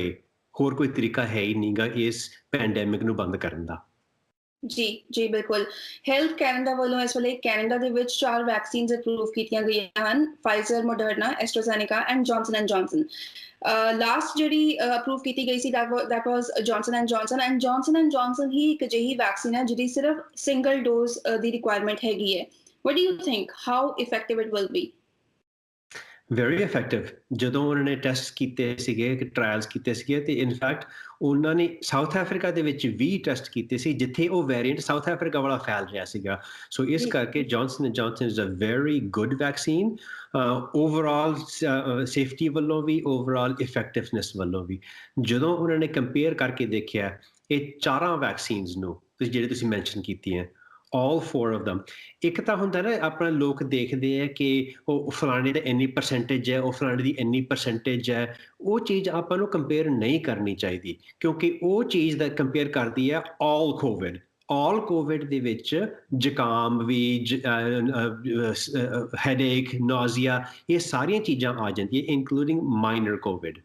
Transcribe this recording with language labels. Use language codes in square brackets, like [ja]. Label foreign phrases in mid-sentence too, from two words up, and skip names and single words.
[pa] ਹੋਰ ਕੋਈ ਤਰੀਕਾ ਹੈ ਹੀ ਨਹੀਂਗਾ ਇਸ ਪੈਂਡੈਮਿਕ ਨੂੰ ਬੰਦ ਕਰਨ ਦਾ। ਜੀ ਬਿਲਕੁਲ। ਹੈਲਥ ਕੈਨੇਡਾ ਵੱਲੋਂ ਇਸ ਵੇਲੇ ਕੈਨੇਡਾ ਦੇ ਵਿੱਚ 4 ਵੈਕਸੀਨਸ ਅਪਰੂਵ ਕੀਤੀਆਂ ਗਈਆਂ ਹਨ, ਫਾਈਜ਼ਰ, ਮੋਡਰਨਾ, ਐਸਟਰਾਜ਼ੈਨੇਕਾ ਐਂਡ ਜੌਨਸਨ ਐਂਡ ਜੌਨਸਨ। ਲਾਸਟ ਜਿਹੜੀ ਅਪਰੂਵ ਕੀਤੀ ਗਈ ਸੀ [en] that was [pa] ਜੌਨਸਨ ਐਂਡ ਜੌਨਸਨ ਹੀ ਇੱਕ ਅਜਿਹੀ ਵੈਕਸੀਨ ਹੈ ਜਿਹਦੀ ਸਿਰਫ ਸਿੰਗਲ ਡੋਜ਼ ਦੀ ਰਿਕੁਆਇਰਮੈਂਟ ਹੈਗੀ ਹੈ। [en] What do you think? How effective it will be? very effective. [pa] ਜਦੋਂ ਉਹਨਾਂ ਨੇ ਟੈਸਟ ਕੀਤੇ ਸੀਗੇ, ਟ੍ਰਾਇਲਸ ਕੀਤੇ ਸੀਗੇ ਤੇ ਇਨਫੈਕਟ ਉਹਨਾਂ ਨੇ ਸਾਊਥ ਅਫਰੀਕਾ ਦੇ ਵਿੱਚ ਵੀ ਟੈਸਟ ਕੀਤੇ ਸੀ ਜਿੱਥੇ ਉਹ ਵੇਰੀਐਂਟ ਸਾਊਥ ਅਫਰੀਕਾ ਵਾਲਾ ਫੈਲ ਰਿਹਾ ਸੀਗਾ। ਸੋ ਇਸ ਕਰਕੇ ਜੌਨਸਨ ਐਂਡ ਜੌਨਸਨ [en] is a very good vaccine, overall safety [pa] ਵੱਲੋਂ ਵੀ, [en] overall effectiveness [pa] ਵੱਲੋਂ ਵੀ। ਜਦੋਂ ਉਹਨਾਂ ਨੇ ਕੰਪੇਅਰ ਕਰਕੇ ਦੇਖਿਆ ਇਹ ਚਾਰਾਂ ਵੈਕਸੀਨਸ ਨੂੰ ਜਿਹੜੇ ਤੁਸੀਂ ਮੈਂਸ਼ਨ ਕੀਤੀਆਂ, [en] all 4 of them, [pa] ਇੱਕ ਤਾਂ ਹੁੰਦਾ ਨਾ ਆਪਣਾ ਲੋਕ ਦੇਖਦੇ ਆ ਕਿ ਉਹ ਫਲਾਣੇ ਦਾ ਇੰਨੀ ਪਰਸੈਂਟੇਜ ਹੈ, ਉਹ ਫਲਾਣੇ ਦੀ ਇੰਨੀ ਪਰਸੈਂਟੇਜ ਹੈ, ਉਹ ਚੀਜ਼ ਆਪਾਂ ਨੂੰ ਕੰਪੇਅਰ ਨਹੀਂ ਕਰਨੀ ਚਾਹੀਦੀ ਕਿਉਂਕਿ ਉਹ ਚੀਜ਼ ਦਾ ਕੰਪੇਅਰ ਕਰਦੀ ਹੈ [en] all covid [pa] ਦੇ ਵਿੱਚ ਜ਼ੁਕਾਮ ਵੀ, ਹੈਡੇਕ, ਨੌਜ਼ੀਆ, ਇਹ ਸਾਰੀਆਂ ਚੀਜ਼ਾਂ ਆ ਜਾਂਦੀਆਂ [en] including minor covid.